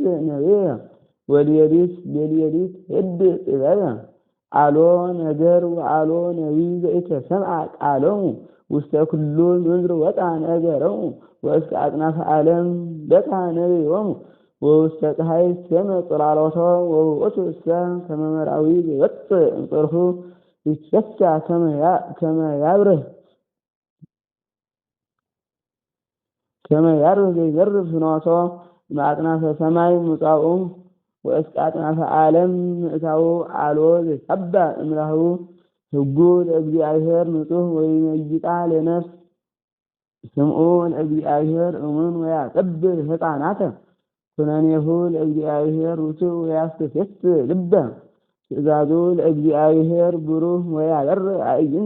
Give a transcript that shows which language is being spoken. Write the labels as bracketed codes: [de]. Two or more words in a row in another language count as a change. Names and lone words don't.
[gez] ነቢየ ወልየሊት ለልየሊት ሄድእ ጥበበ አሎ ነገር ወአሎ ነቢይ ዘኢተሰምዐ ቃሎሙ ውስተ ኩሉ ምድር ወጣ ነገሮሙ ወእስከ አጽናፈ ዓለም በጽሐ ነቢዮሙ ወውስተ ፀሐይ ሰመ ጽላሎቶ ወውእቱ እሰ ከመ መርአዊ ዘይወፅእ እምጽርሑ ይትፈታ ከመ ያብርህ ዘይዘርፍ ፍኖቶ እምአጽናፈ ሰማይ ምጻኡ ወእስከ አጽናፈ ዓለም ምእታው አልቦ ዘይሳባእ እምላሁ ሕጉ ለእግዚአብሔር ንጹሕ ወይመይጣ ለነፍስ ስምዑ ለእግዚአብሔር እሙን ወያቀብል ሕፃናተ ኩነኔሁ ለእግዚአብሔር ርቱዕ ወያስተፌትሕ ልበ ትእዛዙ ለእግዚአብሔር ብሩህ ወያበርህ አዕይንተ